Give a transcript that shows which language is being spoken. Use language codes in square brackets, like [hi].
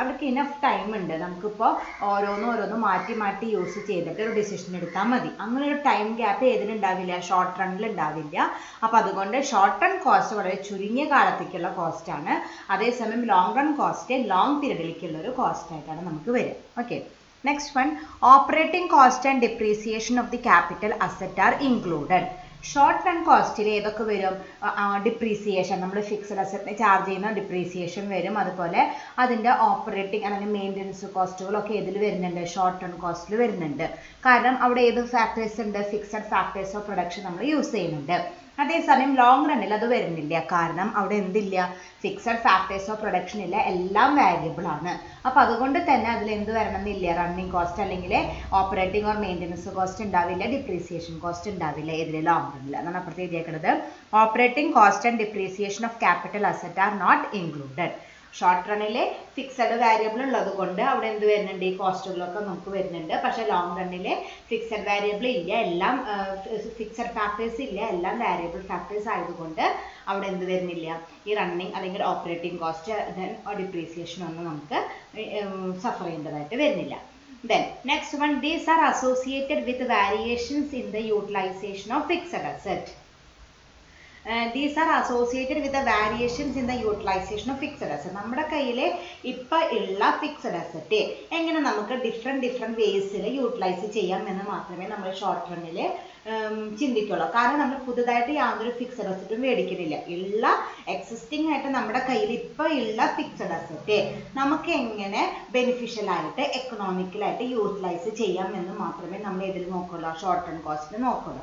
[ml] അവർക്ക് enough time ഉണ്ട്. നമുക്കിപ്പോൾ ഓരോന്നും മാറ്റി യൂസ് ചെയ്തിട്ട് ഒരു ഡിസിഷൻ എടുത്താൽ മതി. അങ്ങനെ ഒരു ടൈം ഗ്യാപ്പ് ഏതിനുണ്ടാവില്ല? ഷോർട്ട് റണ്ണിൽ ഉണ്ടാവില്ല. അപ്പോൾ അതുകൊണ്ട് ഷോർട്ട് റൺ കോസ്റ്റ് വളരെ ചുരുങ്ങിയ കാലത്തേക്കുള്ള കോസ്റ്റ് ആണ്. അതേസമയം ലോങ് റൺ കോസ്റ്റ് ലോങ് പീരീഡിലേക്കുള്ള ഒരു കോസ്റ്റ് ആയിട്ടാണ് നമുക്ക് വരിക. [en] Okay, next one, operating cost and depreciation of the capital asset are included. [ml] Short run കോസ്റ്റിൽ ഏതൊക്കെ വരും? ഡിപ്രീസിയേഷൻ, നമ്മൾ ഫിക്സഡ് അസറ്റിനെ ചാർജ് ചെയ്യുന്ന ഡിപ്രീസിയേഷൻ വരും. അതുപോലെ അതിൻ്റെ ഓപ്പറേറ്റിംഗ് അല്ലെങ്കിൽ മെയിൻ്റനൻസ് കോസ്റ്റുകളൊക്കെ ഏതിൽ വരുന്നുണ്ട്? ഷോർട്ട് റൺ കോസ്റ്റിൽ വരുന്നുണ്ട്. കാരണം അവിടെ ഏത് ഫാക്ടേഴ്സ് ഉണ്ട്? ഫിക്സഡ് ഫാക്ടേഴ്സ് ഓഫ് പ്രൊഡക്ഷൻ നമ്മൾ യൂസ് ചെയ്യുന്നുണ്ട്. അതേസമയം ലോങ് റണ്ണിൽ അത് വരുന്നില്ല. കാരണം അവിടെ എന്തില്ല? ഫിക്സഡ് ഫാക്ടേഴ്സ് ഓഫ് പ്രൊഡക്ഷൻ ഇല്ല, എല്ലാം വാരിയബിൾ ആണ്. അപ്പോൾ അതുകൊണ്ട് തന്നെ അതിൽ എന്ത് വരണമെന്നില്ല? റണ്ണിങ് കോസ്റ്റ് അല്ലെങ്കിൽ ഓപ്പറേറ്റിംഗ് ഓർ മെയിൻ്റനൻസ് കോസ്റ്റ് ഉണ്ടാവില്ല, ഡിപ്രീസിയേഷൻ കോസ്റ്റ് ഉണ്ടാവില്ല. ഇതിൽ ലോങ് റണ്ണിൽ എന്നാണ് അപ്പുറത്ത് എഴുതിയേക്കുന്നത്. [en] Operating cost and depreciation of capital asset are not included. [ml] Short റണ്ണിൽ fixed variable ഉള്ളത് കൊണ്ട് അവിടെ എന്ത് വരുന്നുണ്ട്? ഈ കോസ്റ്റുകളൊക്കെ നമുക്ക് വരുന്നുണ്ട്. പക്ഷേ ലോങ് റണ്ണിൽ ഫിക്സഡ് വാരിയബിൾ ഇല്ല, എല്ലാം ഫിക്സഡ് ഫാക്ടേഴ്സ് ഇല്ല, എല്ലാം വാരിയബിൾ ഫാക്ടേഴ്സ് ആയതുകൊണ്ട് അവിടെ എന്ത് വരുന്നില്ല? ഈ റണ്ണിങ് അല്ലെങ്കിൽ ഓപ്പറേറ്റിംഗ് കോസ്റ്റ് ദെൻ ഡിപ്രീസിയേഷൻ ഒന്നും നമുക്ക് സഫർ ചെയ്യേണ്ടതായിട്ട് വരുന്നില്ല. [en] Then next one, these are associated with variations in the utilization of fixed asset. These are associated with the variations in the utilization of fixed asset. [ml] നമ്മുടെ കയ്യിൽ ഇപ്പോൾ ഉള്ള fixed asset എങ്ങനെ നമുക്ക് ഡിഫറെൻറ്റ് വേസിൽ യൂട്ടിലൈസ് ചെയ്യാം എന്ന് മാത്രമേ നമ്മൾ ഷോർട്ട് റണ്ണിൽ ചിന്തിക്കുള്ളൂ. കാരണം നമ്മൾ പുതുതായിട്ട് യാതൊരു ഫിക്സഡ് അസറ്റും മേടിക്കുന്നില്ല. ഉള്ള എക്സിസ്റ്റിംഗ് ആയിട്ട് നമ്മുടെ കയ്യിൽ ഇപ്പോൾ ഉള്ള ഫിക്സഡ് അസറ്റ് നമുക്ക് എങ്ങനെ ബെനിഫിഷ്യലായിട്ട് എക്കണോമിക്കലായിട്ട് യൂട്ടിലൈസ് ചെയ്യാം എന്ന് മാത്രമേ നമ്മൾ ഇതിൽ നോക്കുള്ളൂ, ഷോർട്ട് റൺ കോസ്റ്റിൽ നോക്കുള്ളൂ.